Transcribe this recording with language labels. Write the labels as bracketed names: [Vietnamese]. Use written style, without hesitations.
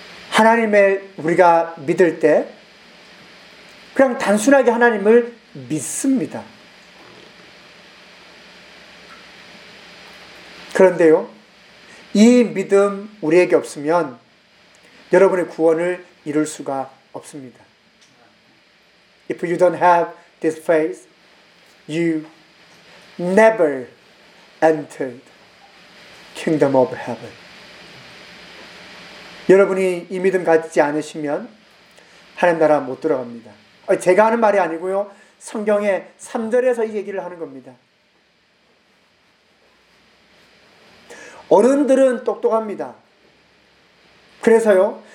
[Korean] 하나님을 우리가 믿을 때 그냥 단순하게 하나님을 믿습니다. 그런데요, 이 믿음 우리에게 없으면 여러분의 구원을 이룰 수가 없습니다. [English] If you don't have this faith, you never entered kingdom of heaven. [Korean] 여러분이 이 믿음 갖지 않으시면 하나님 나라 못 들어갑니다. 제가 하는 말이 아니고요. 성경의 3절에서 이 얘기를 하는 겁니다. 어른들은 똑똑합니다. 그래서요.